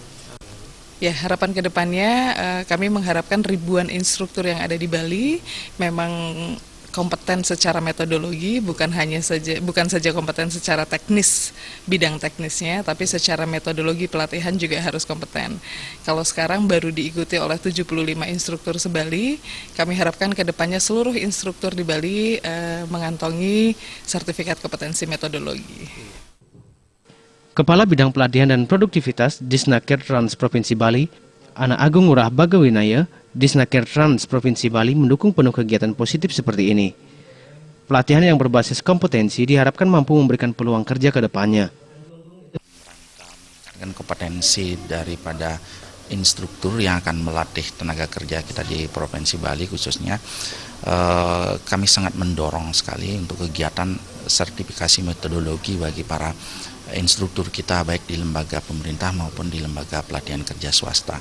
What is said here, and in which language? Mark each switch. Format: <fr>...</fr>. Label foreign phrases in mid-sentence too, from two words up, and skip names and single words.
<id>Ya, harapan ke depannya kami mengharapkan ribuan instruktur yang ada di Bali memang kompeten secara metodologi, bukan saja kompeten secara teknis, bidang teknisnya, tapi secara metodologi pelatihan juga harus kompeten. Kalau sekarang baru diikuti oleh 75 instruktur se-Bali, kami harapkan ke depannya seluruh instruktur di Bali mengantongi sertifikat kompetensi metodologi. Kepala Bidang Pelatihan dan Produktivitas Disnaker Trans Provinsi Bali, Ana Agung Ngurah Bagawinaya, Disnaker Trans Provinsi Bali mendukung penuh kegiatan positif seperti ini. Pelatihan yang berbasis kompetensi diharapkan mampu memberikan peluang kerja ke depannya. Dengan kompetensi daripada instruktur yang akan melatih tenaga kerja kita di Provinsi Bali khususnya, kami sangat mendorong sekali untuk kegiatan sertifikasi metodologi bagi para instruktur kita baik di lembaga pemerintah maupun di lembaga pelatihan kerja swasta.</id>